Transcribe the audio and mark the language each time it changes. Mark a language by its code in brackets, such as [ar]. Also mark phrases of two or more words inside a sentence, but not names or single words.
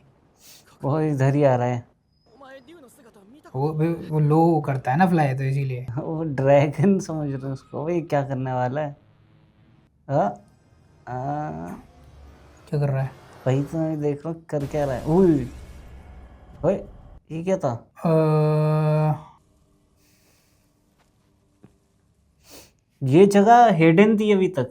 [hi] वो इधर ही आ रहा है। [ja] お前竜の姿見た [hi] वो लो करता है ना फ्लाई, तो इसीलिए. वो ड्रैगन समझ रहे हैं उसको, वही क्या करने वाला है। हाँ, क्या कर रहा है? वही तो मैं देख रहा हूँ कर क्या रहा है। उई, ओए ये क्या था? ये जगह हिडन थी अभी तक।